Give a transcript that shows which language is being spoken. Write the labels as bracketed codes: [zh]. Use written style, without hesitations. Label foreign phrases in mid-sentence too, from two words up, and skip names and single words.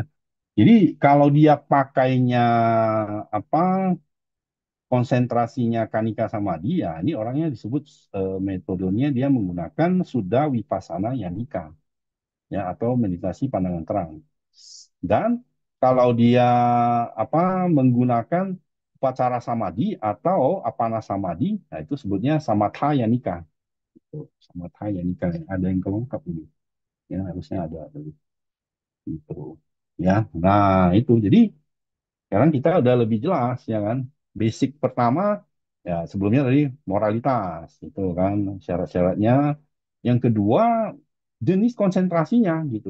[id] Jadi kalau dia pakainya apa konsentrasinya [pi] kanika samadhi [id] ya ini orangnya disebut metodenya dia menggunakan sudah [pi] vipassana yanika [id] ya atau meditasi pandangan terang. Dan kalau dia apa menggunakan [pi] upacara samadhi [id] atau [pi] apana samadhi, [id] nah itu sebutnya [pi] samatha yanika. Samatha yanika [id] ada yang kelengkap ini. Ya harusnya ada itu. Ya, nah itu. Jadi sekarang kita udah lebih jelas ya kan. Basic pertama ya sebelumnya tadi moralitas itu kan syarat-syaratnya. Yang kedua jenis konsentrasinya gitu.